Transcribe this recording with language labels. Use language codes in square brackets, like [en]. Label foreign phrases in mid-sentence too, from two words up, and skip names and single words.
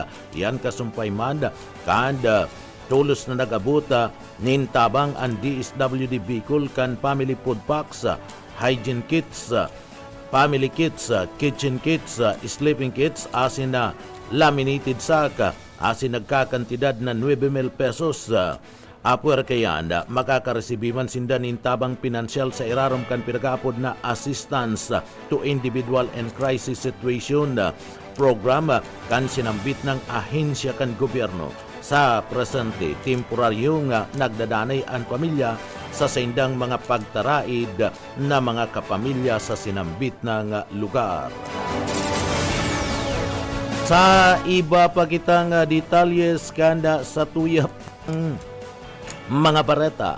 [bik] Yan kasumpay man kanda tulos na nag-abuta nin tabang ang DSWD Bicol kan [en] family food packs, hygiene kits, family kits, kitchen kits, sleeping kits, [bik] asin na [en] laminated sack, [bik] asin nagkakantidad na 9,000 pesos. Apuer kayan, makakaresibi man sinda nin tabang pinansyal sa irarom kan pinagapod na [en] assistance to individual and crisis situation program [bik] kan sinambit ng ahensya kan gobyerno. Sa presente, temporaryo nga nagdadanay ang pamilya sa sindang mga pagtaraid na mga kapamilya sa sinambit ng lugar. Sa iba pa kitang detalyes kanda sa tuyap mga bareta.